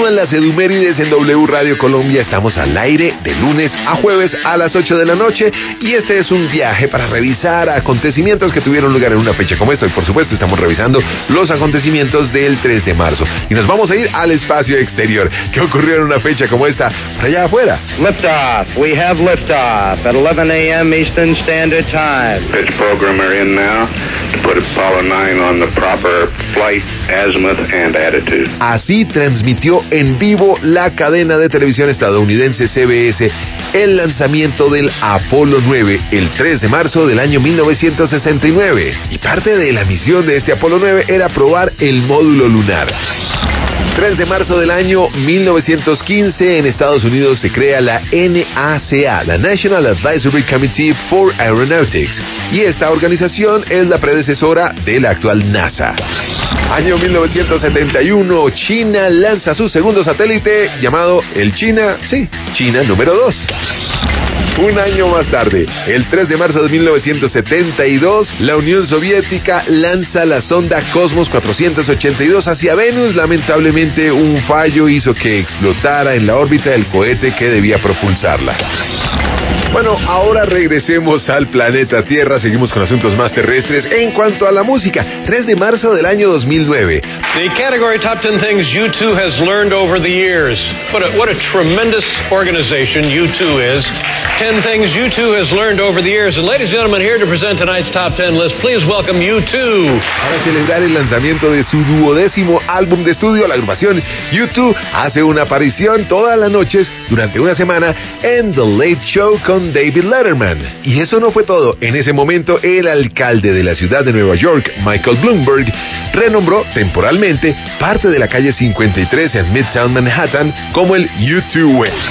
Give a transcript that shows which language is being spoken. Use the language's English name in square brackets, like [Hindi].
[Spanish] Edumérides en W Radio Colombia. Estamos al aire de lunes a jueves a las 8 de la noche y este es un viaje para revisar acontecimientos que tuvieron lugar en una fecha como esta. Y por supuesto estamos revisando los acontecimientos del 3 de marzo y nos vamos a ir al espacio exterior. ¿Qué ocurrió en una fecha como esta allá afuera? [English] Liftoff, we have liftoff at 11 a.m. Eastern Standard Time. Pitch programmer in now to put Apollo 9 on the proper flight azimuth and attitude. [Spanish] Así transmitió en vivo la cadena de televisión estadounidense CBS el lanzamiento del Apolo 9 el 3 de marzo del año 1969. Y parte de la misión de este Apolo 9 era probar el módulo lunar. 3 de marzo del año 1915, en Estados Unidos se crea la NACA, la National Advisory Committee for Aeronautics, y esta organización es la predecesora de la actual NASA. Año 1971, China lanza su segundo satélite llamado el China, sí, China número 2. Un año más tarde, el 3 de marzo de 1972, la Unión Soviética lanza la sonda Cosmos 482 hacia Venus. Lamentablemente, un fallo hizo que explotara en la órbita el cohete que debía propulsarla. Bueno, ahora regresemos al planeta Tierra, seguimos con asuntos más terrestres. En cuanto a la música, 3 de marzo del año 2009. [English] The category top 10 things U2 has learned over the years. What a tremendous organization U2 is. 10 things U2 has learned over the years. And ladies and gentlemen, here to present tonight's top 10 list, please welcome U2. [Spanish] Para celebrar el lanzamiento de su duodécimo álbum de estudio, la agrupación U2 hace una aparición todas las noches durante una semana en The Late Show con David Letterman. Y eso no fue todo. En ese momento, el alcalde de la ciudad de Nueva York, Michael Bloomberg, renombró temporalmente parte de la calle 53 en Midtown Manhattan como el U2 Way.